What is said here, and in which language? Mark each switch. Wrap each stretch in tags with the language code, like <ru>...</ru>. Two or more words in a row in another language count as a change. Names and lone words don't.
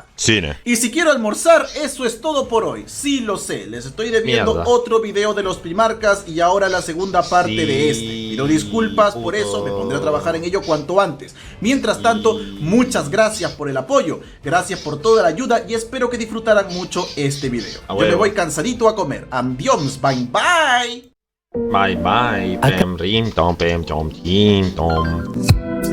<es>Y si quiero almorzar, eso es todo por hoy. Sí lo sé, les estoy debiendo otro video de los primarcas y ahora la segunda parte de este. Pido disculpas por eso, me pondré a trabajar en ello cuanto antes. Mientras tanto, muchas gracias por el apoyo, gracias por toda la ayuda y espero que disfrutaran mucho este video. Yo me voy cansadito a comer. Adiós,</es> <en>bye bye. Bye bye, pem rim tom pem tom tim tom.</en>